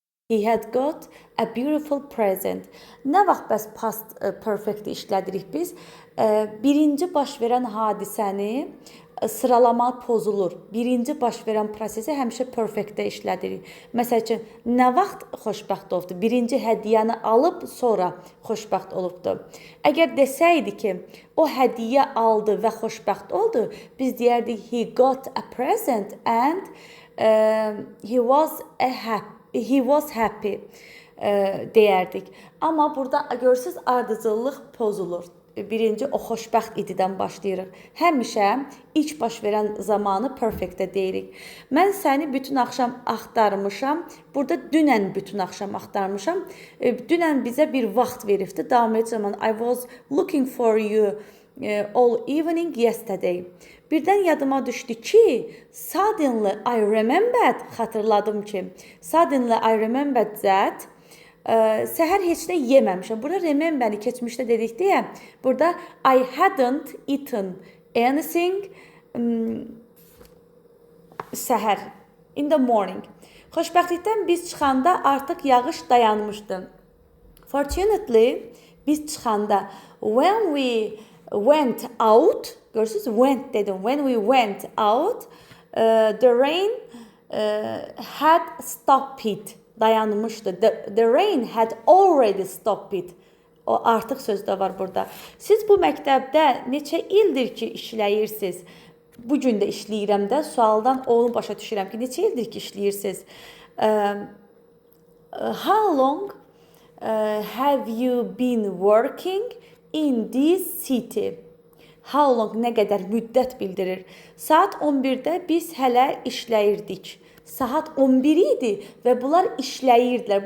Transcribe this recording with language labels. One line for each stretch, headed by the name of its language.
English: He had got a beautiful present.
Azerbaijani: Nə vaxt bəs past perfect işlədirik biz? Birinci baş verən hadisəni sıralama pozulur. Birinci baş verən prosesi həmişə perfectdə işlədirik. Məsəl üçün, nə vaxt xoşbəxt olubdu? Birinci hədiyyəni alıb, sonra xoşbəxt olubdu. Əgər desəydi ki, o hədiyyə aldı və xoşbəxt oldu, biz deyərdik,
English: he got a present and he was happy
Azerbaijani: deyərdik. Amma burada görürsünüz, ardıcıllıq pozulur. Birinci o xoşbəxt ididən başlayırıq. Həmişə ilk baş verən zamanı perfectdə deyirik. Mən səni bütün axşam axtarmışam. Burada dünən bütün axşam axtarmışam. Dünən bizə bir vaxt veribdi. Davam edici zaman
English: I was looking for you all evening yesterday.
Azerbaijani: Birdən yadıma düşdü ki,
English: suddenly I remembered,
Azerbaijani: xatırladım ki,
English: suddenly I remembered that
Azerbaijani: səhər heç nə yeməmişəm. Burada remember-ni keçmişdə dedik deyə, burada
English: I hadn't eaten anything
Azerbaijani: səhər,
English: in the morning.
Azerbaijani: Xoşbəxtlikdən biz çıxanda artıq yağış dayanmışdı.
English: Fortunately,
Azerbaijani: biz çıxanda,
English: when we went out,
Azerbaijani: görürsünüz,
English: went
Azerbaijani: dedim,
English: when we went out, the rain had stopped.
Azerbaijani: Dayanmışdı.
English: The rain had already stopped.
Azerbaijani: O artıq sözdə var burada. Siz bu məktəbdə neçə ildir ki işləyirsiniz? Bu gün də işləyirəm də, sualdan onu başa düşürəm ki, neçə ildir ki işləyirsiniz?
English: How long have you been working in this city? How long
Azerbaijani: nə qədər müddət bildirir. Saat 11-də biz hələ işləyirdik. Saat 11 idi və bunlar işləyirdilər.